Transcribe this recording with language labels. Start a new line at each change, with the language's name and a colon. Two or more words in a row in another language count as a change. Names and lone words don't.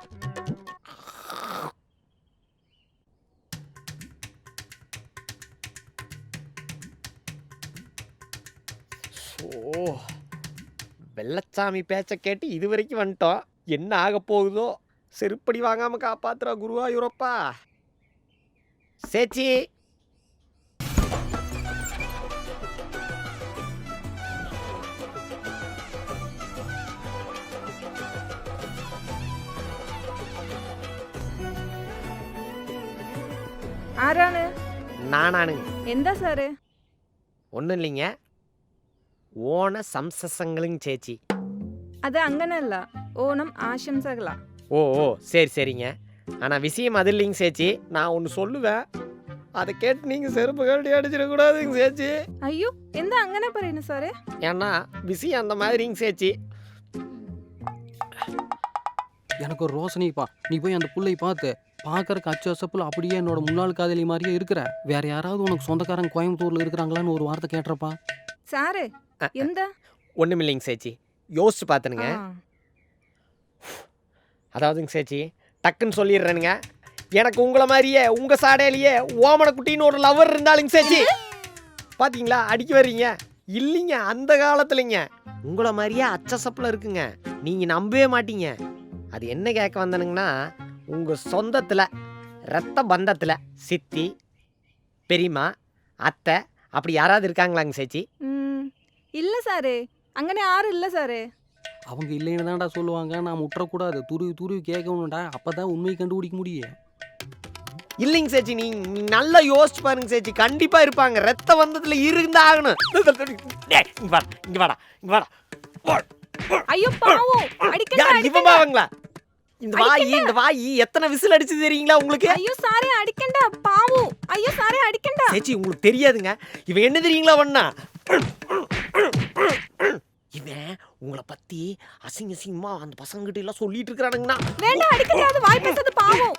Tamil: ஓ, வெள்ளச்சாமி பேச்ச கேட்டு இது வரைக்கும் வந்துட்டோம். என்ன ஆக போகுதோ? செருப்படி வாங்காம காப்பாத்துறா குருவாயூரப்பா. சேச்சி,
Malayalam: ആരാണ്?
Tamil: நானானுங்க.
Malayalam: എന്താ സാറ്?
Tamil: ஒன்றும் இல்லைங்க, ஓண சம்சசங்களுங்க சேச்சி.
Malayalam: അത് അങ്ങനല്ല, ഓണം ആശംസകളാ.
Tamil: ஓ ஓ, சரி சரிங்க. ஆனால் விஷயம் அது இல்லைங்க சேச்சி. நான் ஒன்று சொல்லுவேன், அதை கேட்டு நீங்கள் செருப்பு கழட்டி அடிச்சிடக்கூடாதுங்க சேச்சி.
Malayalam: അയ്യോ, എന്താ അങ്ങനെ പറയുന്നു സാറേ?
Tamil: ஏன்னா விஷயம் அந்த மாதிரிங்க சேச்சி. எனக்கு ஒரு ரோசனைப்பா, நீ போய் அந்த புள்ளையை பார்த்து பார்க்கறக்கு அச்சு அசப்புல அப்படியே என்னோட முன்னாள் காதலி மாதிரியே இருக்கிற. வேற யாராவது உனக்கு சொந்தக்காரங்க கோயம்புத்தூர்ல இருக்கிறாங்களான்னு ஒரு வார்த்தை கேட்டுறப்பா.
Malayalam: സാറേ, എന്താ?
Tamil: ஒன்றும் இல்லைங்க சேச்சி, யோசிச்சு பார்த்துனுங்க. ആ, அதாவதுங்க சேச்சி, டக்குன்னு சொல்லிடுறேனுங்க. எனக்கு உங்களை மாதிரியே உங்கள் சாடையிலேயே ஓமனக்குட்டின்னு ஒரு லவர் இருந்தாலுங்க சேச்சி. பார்த்தீங்களா அடிக்க வர்றீங்க? இல்லைங்க, அந்த காலத்துலங்க உங்களை மாதிரியே அச்சசப்பில் இருக்குங்க. நீங்கள் நம்பவே மாட்டீங்க. அது என்ன கேட்க வந்தனுங்கன்னா, உங்கள் சொந்தத்தில் ரத்த பந்தத்தில் சித்தி, பெரியம்மா, அத்தை அப்படி யாராவது இருக்காங்களாங்க சேச்சி?
Malayalam: ഇല്ല സാറേ, അങ്ങനെ ആരും ഇല്ല സാറേ.
Tamil: அவங்க இல்லைன்னு தான்டா சொல்லுவாங்க. நாம் விட்டுறக்கூடாது, துருவி துருவி கேட்கணும்டா. அப்பதான் உண்மையை கண்டுபிடிக்க முடியும். இல்லைங்க சேச்சி, நீங்க நல்லா யோசிச்சு பாருங்க சேச்சி. கண்டிப்பாக இருப்பாங்க, ரத்த பந்தத்தில் இருந்தாகணும். இங்க வாடா இங்க வாடா இங்க வாடா.
Malayalam: അയ്യോ പാവം, അടിക്കണ്ട,
Tamil: யார்
Malayalam: അടിക്കണ്ട.
Tamil: இவன் பாவங்களா? இந்த வாயி எத்தனை விசில் அடிச்சு தெரியுங்களா உங்களுக்கு?
Malayalam: അയ്യോ സാറേ അടിക്കണ്ട, പാവം. അയ്യോ സാറേ അടിക്കണ്ട.
Tamil: சேச்சி உங்களுக்கு தெரியாதுங்க. இவன் என்ன தெரியுங்களா பண்ணா? இவன் உங்களை பத்தி அசிங்க அசிங்கமா அந்த பசங்கிட்ட எல்லாம் சொல்லிட்டு இருக்கிறானுங்கண்ணா.
Malayalam: വേണ്ട, അടിക്കണ്ട, അത് വായി പേസത് പാവം.